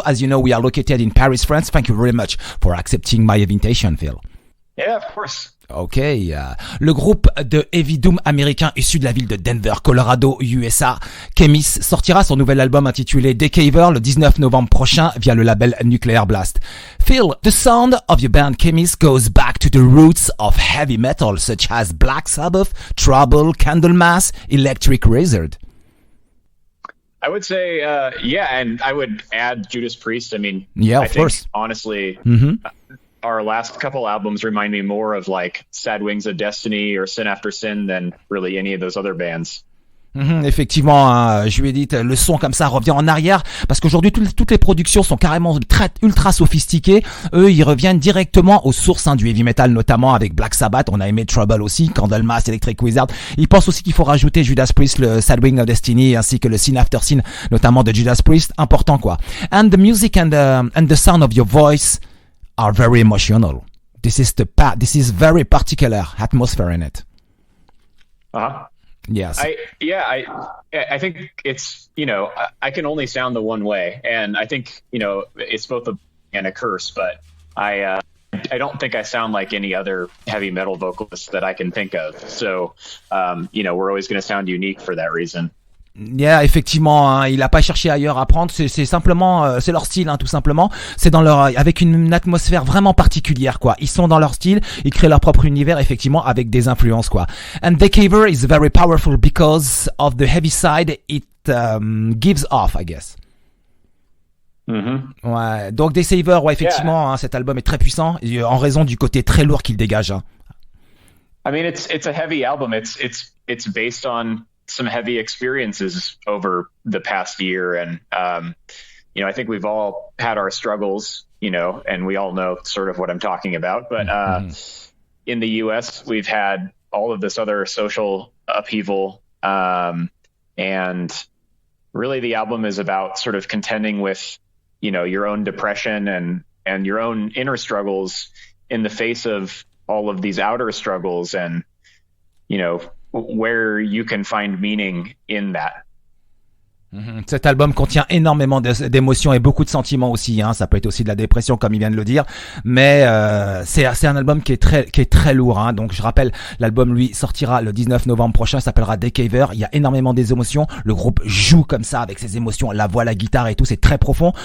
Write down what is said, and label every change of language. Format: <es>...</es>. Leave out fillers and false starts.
<en>As you know, we are located in Paris, France. Thank you very much for accepting my invitation, Phil. Yeah, of course.</en> <fr>Ok, le groupe de heavy doom américain issu de la ville de Denver, Colorado, USA, Cadmus, sortira son nouvel album intitulé Deceiver le 19 novembre prochain via le label Nuclear Blast.</fr> <en>Phil, the sound of your band Cadmus goes back to the roots of heavy metal such as Black Sabbath, Trouble, Candlemass, Electric Wizard. I would say, yeah, and I would add Judas Priest. I mean, yeah, I of think, course. honestly, our last couple albums remind me more of like Sad Wings of Destiny or Sin After Sin than really any of those other bands.</en> <fr>Effectivement, hein, je lui ai dit, le son comme ça revient en arrière parce qu'aujourd'hui toutes les productions sont carrément ultra sophistiquées. Eux, ils reviennent directement aux sources du heavy metal, notamment avec Black Sabbath. On a aimé Trouble aussi, Candlemas, Electric Wizard. Ils pensent aussi qu'il faut rajouter Judas Priest, le Sad Wing of Destiny, ainsi que le Sin After Sin, notamment de Judas Priest. Important quoi.</fr> <en>And the music and the sound of your voice are very emotional. This is very particular atmosphere in it. Uh-huh. Yes. I think it's, I can only sound the one way, and I think, it's both a curse, but I don't think I sound like any other heavy metal vocalist that I can think of. So, we're always going to sound unique for that reason.</en> <fr>Yeah, effectivement, hein, il a pas cherché ailleurs à prendre, c'est simplement c'est leur style, hein, tout simplement. C'est dans leur avec une atmosphère vraiment particulière quoi. Ils sont dans leur style, ils créent leur propre univers effectivement avec des influences quoi.</fr> <en>And Deceiver is very powerful because of the heavy side it gives off, I guess. Mm-hmm.</en> <fr>Ouais, donc Deceiver, ouais, effectivement, hein, cet album est très puissant en raison du côté très lourd qu'il dégage. Hein.</fr> <en>I mean, it's a heavy album. It's based on some heavy experiences over the past year. And, I think we've all had our struggles, and we all know sort of what I'm talking about. But in the US, we've had all of this other social upheaval. And really the album is about sort of contending with, your own depression and your own inner struggles in the face of all of these outer struggles and, where you can find meaning in that.</en> <fr>Cet album contient énormément d'émotions et beaucoup de sentiments aussi. Hein. Ça peut être aussi de la dépression, comme il vient de le dire, mais c'est un album qui est très lourd. Hein. Donc je rappelle, l'album lui sortira le 19 novembre prochain. S'appellera Deceiver. Il y a énormément d'émotions. Le groupe joue comme ça avec ses émotions, la voix, la guitare et tout. C'est très profond.</fr>